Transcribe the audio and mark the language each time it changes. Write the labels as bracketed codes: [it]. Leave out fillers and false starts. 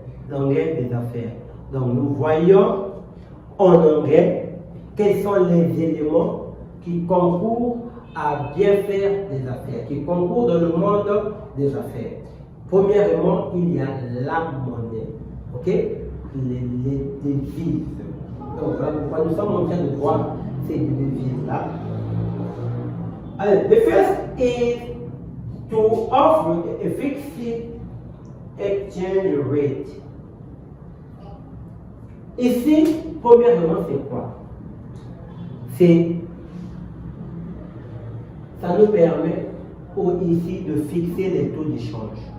[fr] L'anglais des affaires. Donc nous voyons en anglais quels sont les éléments qui concourent à bien faire des affaires, qui concourent dans le monde des affaires. Premièrement, il y a la monnaie, ok? Les devises. Donc, voilà, nous sommes en train de voir ces devises-là. [en] The first is to offer a fixed exchange rate. [fr] Ici, premièrement, c'est quoi? Ça nous permet ici de fixer les taux d'échange.